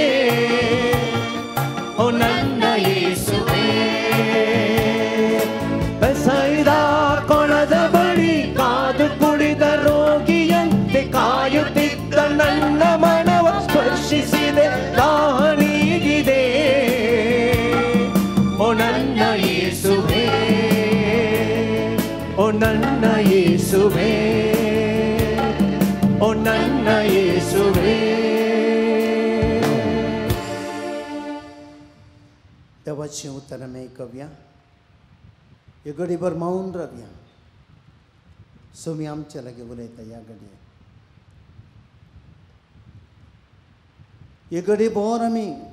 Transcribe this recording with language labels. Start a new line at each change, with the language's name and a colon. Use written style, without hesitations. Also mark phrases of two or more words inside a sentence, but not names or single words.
Kannada: ಓ ನನ್ನ ಯೇಸುವೇ ಬೆಸೈದ ಕೊಳದ ಬಳಿ ಕಾದು ಕುಳಿದ ರೋಗಿಯಂತೆ ಕಾಯುತ್ತಿದ್ದ ನನ್ನ ಮನವ ಸ್ಪರ್ಶಿಸಿದೆ ದಾಹ ನೀಗಿದೆ ಓ ನನ್ನ ಯೇಸುವೇ ಓ ನನ್ನ ಯೇಸುವೇ ಓ ನನ್ನ ಯೇಸುವೇ
Konkani: देवाचें उतर आमी आयकवया हे घडीभर मौन रावया सोमी आमचे लागीं उलयता ह्या घडये हे घडीभर आमी